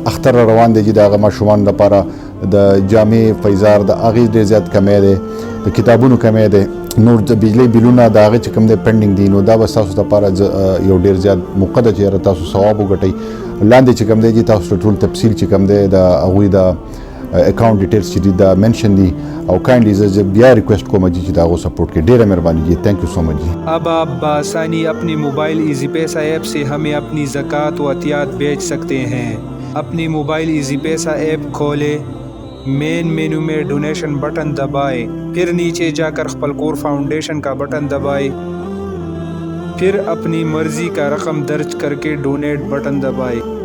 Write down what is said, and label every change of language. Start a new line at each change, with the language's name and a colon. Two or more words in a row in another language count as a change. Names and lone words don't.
Pashto: اختر روان دی چې د هغه ماشومانو لپاره د جامې پیزار د هغې ډېر زیات کمی دی د کتابونو کمی دی نور د بجلی بلونه د هغې چې کوم دی پینډینګ دي. نو دا به ستاسو لپاره یو ډېر زیات موقع ده چې یاره تاسو ثواب وګټئ. لاندې چې کوم دی چې تاسو ټول تفصیل چې کوم دی د هغوی د
English: account details
Pashto: چې دي دا منشن دي او کائنڈلی زه بیا ریکویسٹ کوم چې دا غو سپورٹ کې ډیره مهرباني جی.
English: Thank you so much جی.
Urdu: اب آپ بآسانی اپنے موبائل ایزی پیسہ ایپ سے ہمیں اپنی زکوٰۃ و عطیات بھیج سکتے ہیں. اپنی موبائل ایزی پیسہ ایپ کھولیں,
English: main menu
Urdu: میں
English: donation button
Urdu: دبائیں, پھر نیچے جا کر خپل کور فاؤنڈیشن کا بٹن دبائیں, پھر اپنی مرضی کا رقم درج کر کے
English: donate button
Urdu: دبائیں.